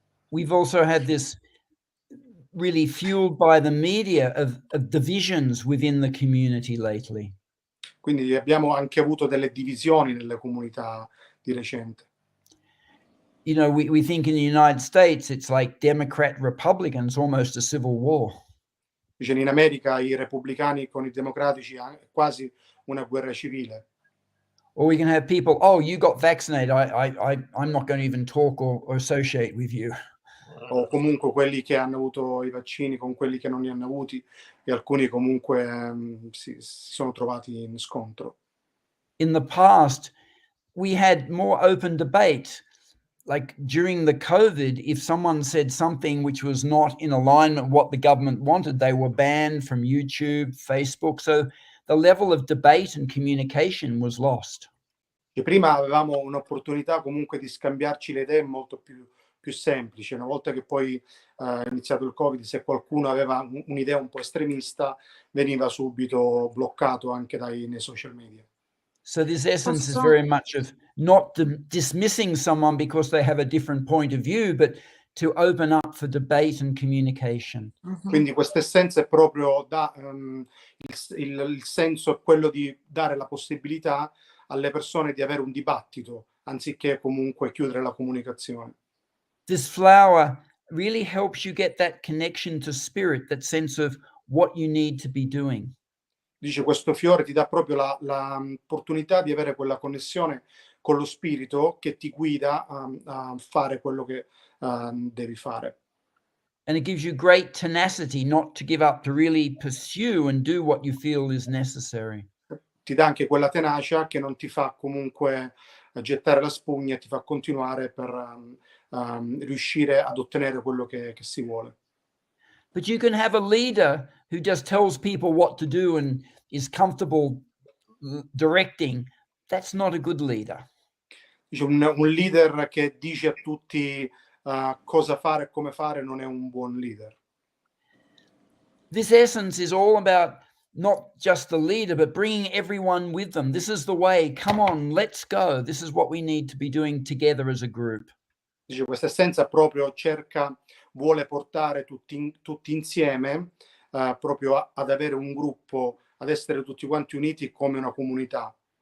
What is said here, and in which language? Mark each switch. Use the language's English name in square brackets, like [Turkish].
[English] We've also had this really fueled by the media of divisions within the community lately. [Italian] Quindi abbiamo anche avuto delle divisioni nelle comunità di recente. [English] You know, we think in the United States it's like Democrat Republicans, almost a civil war. [Italian] Dice in America i repubblicani con i democratici è quasi una guerra civile. [English] Or we can have people, oh, you got vaccinated, I'm not going to even talk or associate with you. [Italian] O comunque quelli che hanno avuto i vaccini con quelli che non li hanno avuti, e alcuni comunque si sono trovati in scontro. [English] In the past, we had more open debate. Like during the COVID, if someone said something which was not in alignment with what the government wanted, they were banned from YouTube, Facebook. So the level of debate and communication was lost. [Italian] E prima avevamo un'opportunità comunque di scambiarci le idee molto più semplice. Una volta che poi è iniziato il Covid, se qualcuno aveva un'idea un po' estremista, veniva subito bloccato anche nei social media. [English] So this essence is very much of not dismissing someone because they have a different point of view, but to open up for debate and communication. [Italian] Quindi questa essenza è proprio il senso è quello di dare la possibilità alle persone di avere un dibattito, anziché comunque chiudere la comunicazione. [English] This flower really helps you get that connection to spirit, that sense of what you need to be doing. [Italian] Dice questo fiore ti dà proprio l'opportunità di avere quella connessione con lo spirito che ti guida a fare quello che devi fare. [English] And it gives you great tenacity not to give up, to really pursue and do what you feel is necessary. [Italian] Ti dà anche quella tenacia che non ti fa comunque gettare la spugna e ti fa continuare per riuscire ad ottenere quello che si vuole. [English] But you can have a leader who just tells people what to do and is comfortable directing. That's not a good leader. [Italian] Dice un leader che dice a tutti cosa fare e come fare non è un buon leader. [English] This essence is all about not just the leader, but bringing everyone with them. This is the way. Come on, let's go. This is what we need to be doing together as a group. [Italian] Dice questa essenza proprio vuole portare tutti insieme proprio ad avere un gruppo, ad essere tutti quanti uniti come una comunità.